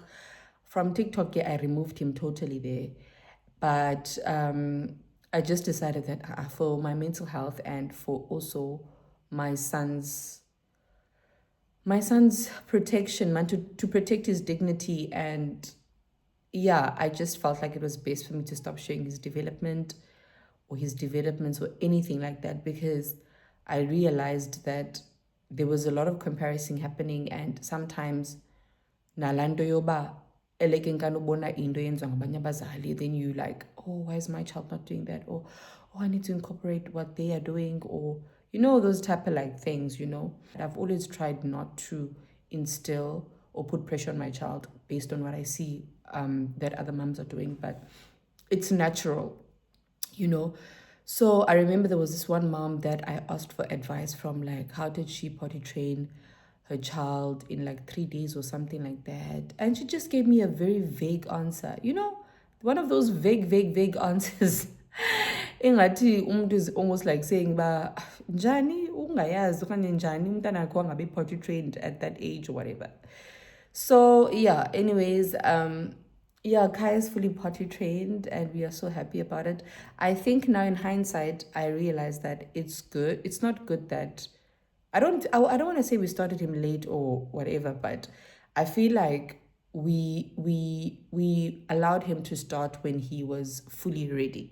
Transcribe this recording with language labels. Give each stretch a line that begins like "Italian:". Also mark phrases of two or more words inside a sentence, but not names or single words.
English: From TikTok, I removed him totally there. But I just decided that for my mental health and for also my son's protection, to protect his dignity, and I just felt like it was best for me to stop showing his development or his developments or anything like that, because I realized that there was a lot of comparison happening, and sometimes
Xhosa: nalando yoba
English: then you like, why is my child not doing that? Or I need to incorporate what they are doing, or those type of things. I've always tried not to instill or put pressure on my child based on what I see that other moms are doing, but it's natural. So I remember there was this one mom that I asked for advice from, how did she potty train her child in 3 days or something like that. And she just gave me a very vague answer. One of those vague answers.
Xhosa: engathi umuntu
English: is almost like saying
Xhosa: ba njani ungayazi okanye njani umntana wakho angabe
English: potty trained at that age or whatever. So yeah, anyways, yeah, Kai is fully potty trained and we are so happy about it. I think now in hindsight, I realize that it's good. It's not good that I don't want to say we started him late or whatever, but I feel like we allowed him to start when he was fully ready.